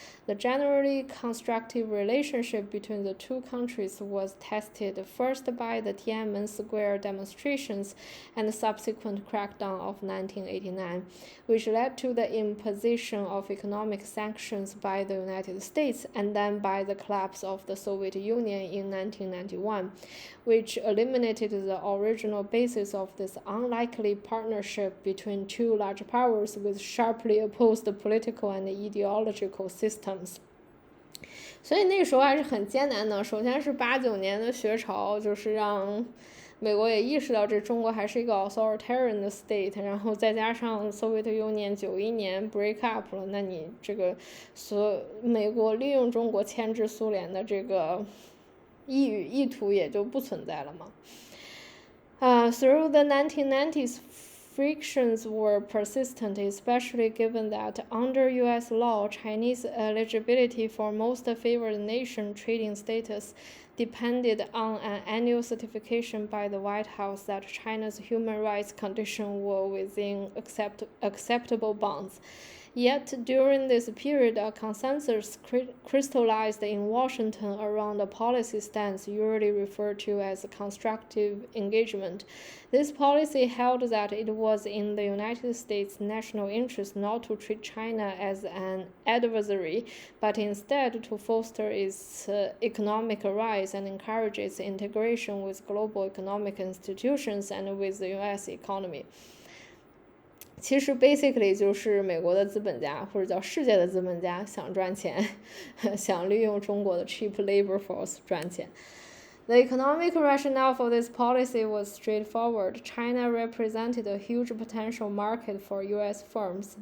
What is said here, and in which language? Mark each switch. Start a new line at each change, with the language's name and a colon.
English: The generally constructive relationship between the two countries was tested first by the Tiananmen Square demonstrations and the subsequent crackdown of 1989, which led to the imposition of economic sanctions by the United States and then by the collapse of the Soviet Union in 1991, which eliminated the original basis of this unlikely partnership between two large powers with sharply opposed political and ideological systems.
Chinese: 所以那时候还是很艰难的。首先是89年的学潮，就是让美国也意识到这中国还是一个
English: authoritarian
Chinese: 的
English: state，
Chinese: 然后再加上 Soviet Union 91年
English: break up
Chinese: 了，那你这个美国利用中国牵制苏联的这个意图也就不存在了嘛。
English: Through the 1990s, frictions were persistent, especially given that under U.S. law, Chinese eligibility for most favored nation trading status depended on an annual certification by the White House that China's human rights conditions were within acceptable bounds. Yet, during this period, a consensus crystallized in Washington around a policy stance usually referred to as constructive engagement. This policy held that it was in the United States' national interest not to treat China as an adversary, but instead to foster its economic rise and encourage its integration with global economic institutions and with the U.S. economy.
Chinese: 其实
English: basically
Chinese: 就是美国的资本家或者叫世界的资本家想赚钱，想利用中国的
English: cheap labor force
Chinese: 赚钱。
English: The economic rationale for this policy was straightforward. China represented a huge potential market for U.S. firms.